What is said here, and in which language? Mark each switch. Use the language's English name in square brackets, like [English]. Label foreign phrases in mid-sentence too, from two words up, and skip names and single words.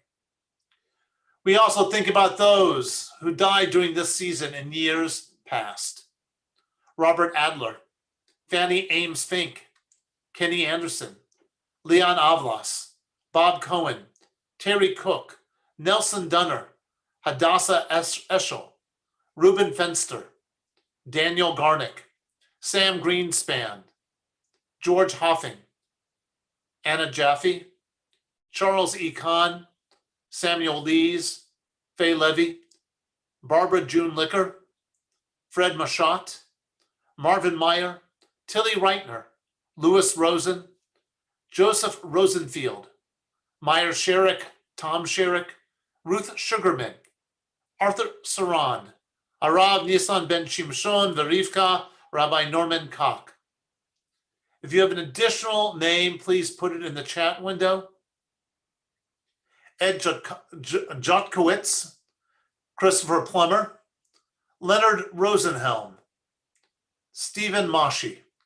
[English] We also think about those who died during this season in years past. Robert Adler, Fanny Ames Fink, Kenny Anderson, Leon Avlas, Bob Cohen, Terry Cook, Nelson Dunner, Hadassah Eschel, Reuben Fenster, Daniel Garnick, Sam Greenspan, George Hoffing, Anna Jaffe, Charles E. Kahn, Samuel Lees, Faye Levy, Barbara June Licker, Fred Machat, Marvin Meyer, Tilly Reitner, Louis Rosen, Joseph Rosenfield, Meyer Sherrick, Tom Sherrick, Ruth Sugarman, Arthur Saran, Arav Nisan Ben Shimshon Verivka, Rabbi Norman Koch. If you have an additional name, please put it in the chat window. Ed Jotkowitz, Christopher Plummer, Leonard Rosenhelm, Stephen Moshi.